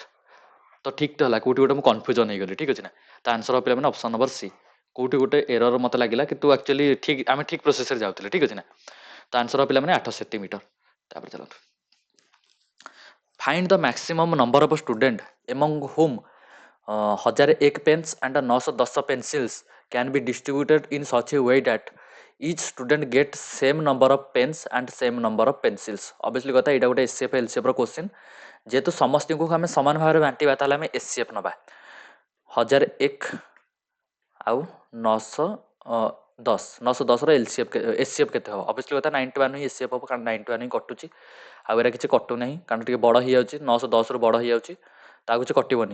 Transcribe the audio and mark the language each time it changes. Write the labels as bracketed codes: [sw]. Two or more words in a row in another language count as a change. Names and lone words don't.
[or] ତ ଠିକ୍ ତ ହେଲା, କେଉଁଠି ଗୋଟେ ମୁଁ କନଫ୍ୟୁଜନ୍ ହେଇଗଲି, ଠିକ୍ ଅଛି ନା। ତ ଆନ୍ସର ହେବ ପିଲାମାନେ [en] option number C. [or] କେଉଁଠି ଗୋଟେ ଏରର୍ ମୋତେ ଲାଗିଲା, କିନ୍ତୁ ଆକ୍ଚୁଆଲି ଠିକ୍, ଆମେ ଠିକ୍ ପ୍ରୋସେସ୍ରେ ଯାଉଥିଲେ, ଠିକ୍ ଅଛି ନା। ତ ଆନ୍ସର ହେବ ପିଲାମାନେ 8 ସେଣ୍ଟିମିଟର। ତାପରେ ଚାଲନ୍ତୁ, [en] Find the maximum number of student among whom 1001 pens and 910 pencils can be distributed in such a way that each student get same number of pens and same number of pencils। [or] obviously କଥା ଏଇଟା ଗୋଟେ SCF LCF ର क्वेश्चन। जेहेतु ସମସ୍ତଙ୍କୁ ଆମେ ସମାନ ଭାବରେ ବାଣ୍ଟିବା ତାହେଲେ ଆମେ SCF ନବା। 1001 ଆଉ 910 ର SCF କେତେ ହେବ? obviously କଥା 91 ହିଁ SCF ହେବ, କାରଣ 91 ହିଁ କଟୁଛି, ଆଉ ଏରା କିଛି କଟୁ ନାହିଁ, କାରଣ ଟିକେ ବଡ଼ ହେଇଯାଉଛି, 910ରୁ ବଡ଼ ହେଇଯାଉଛି, ତା କିଛି କଟିବନି।